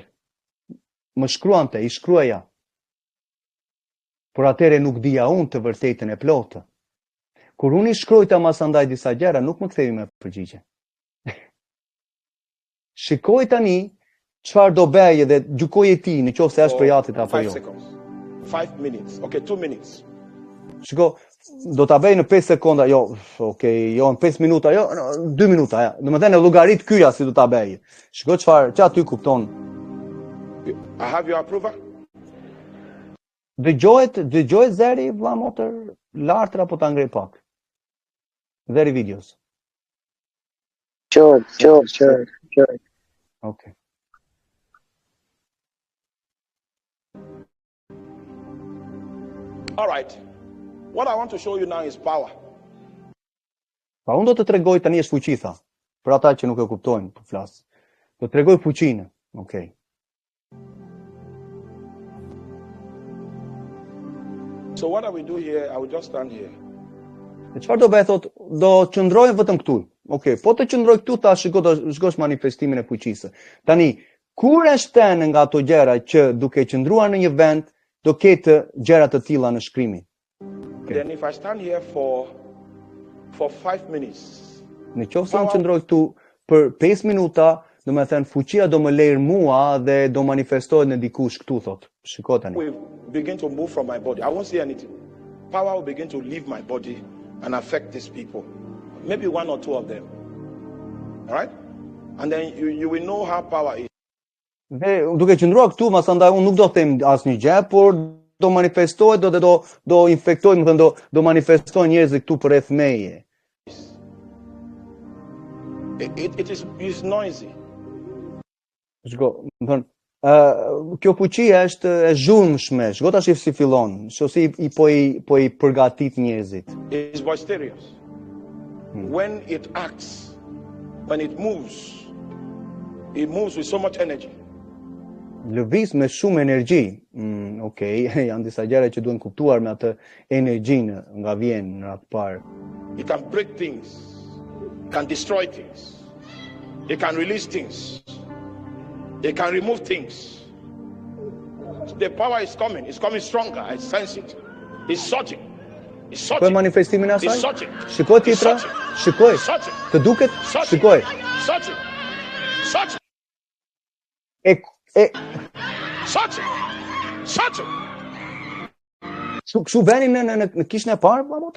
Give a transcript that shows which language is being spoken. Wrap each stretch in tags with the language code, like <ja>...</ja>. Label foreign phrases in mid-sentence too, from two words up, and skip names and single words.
<sq>Më shkruante, i shkruaja. Por atëre nuk dija unë të vërtetën e plotë. Kur unë i shkruajta masandaj disa gjëra, nuk më kthei me përgjigje. Shikoj tani çfarë do bëj dhe gjykoje ti nëse është për jatit apo jo.</sq> <en>5 seconds. 5 minutes. Okay, 2 minutes.</en> <sq>Shiko, do ta bëj në 5 sekonda, jo, okay, jo në 5 minuta, jo, në 2 minuta, ja. Domethënë llogarit kyja si do ta bëj. Shiko çfarë aty kupton.</sq> <en>I have your approval?</en> <sq>Dëgjohet zeri vlla motër lart apo ta ngrej pak. Zeri videos.</sq> <en>Sure. Okay. All right. What I want to show you now is power.</en> <sq>Pa unë do të tregoj tani është fuqi tha. Për ata që nuk e kuptojnë, po flas. Do të tregoj fuqinë.</sq> <en>Okay. So what I will do here, I will just stand here.</en> <sq>E çfarë do bëj thot, do qëndrojmë vetëm këtu. Okay, po të qëndroj këtu ta shikosh manifestimin e fuqisë. Tani, kur është tënë nga ato gjëra që duke qëndruar në një vend do ketë gjëra të tilla në shkrimin.</sq> <en>Okay. Then if I stand here for 5 minutes.</en> <sq>Në qoftë se unë qëndroj këtu për 5 minuta, do të thënë fuqia do më lejë mua dhe do manifestohet në dikush këtu thot. Shiko tani.</sq> <en>We begin to move from my body. I won't see anything. Power will begin to leave my body and affect these people. Maybe 1 or 2 of them. All right? And then you will know how power is.</en> <sq>Dhe duke qëndruar këtu, masandaj unë nuk do të them asnjë gjë, por do manifestohet, do infektojnë, më thënë do manifestojnë njerëz këtu përreth meje.</sq> <en>It is noisy.</en> <sq>Shiko, më thënë, kjo fuqi është e zhurmshme. Shiko tash si fillon, si po i përgatit njerëzit.</sq> <en>It is boisterous. When it acts, when it moves with so much energy.</en> <sq>Lëviz me shumë energji. Okay, janë disa gjëra që duhen kuptuar me atë energjinë nga vjen në atë parë.</sq> <en>It can break things, can destroy things. It can release things. It can remove things. The power is coming. It's coming stronger. I sense it. It's surging. It's surging.</en> <sq>Shikoj manifestimin e asaj?</sq> <en>It's surging.</en> <sq>Shikoj titra? Shikoj. Të duket? Shikoj.</sq> <en>Surging. Surging. Surging.</en> <sq>Kështu venin në kishën e parë, vëllai?</sq>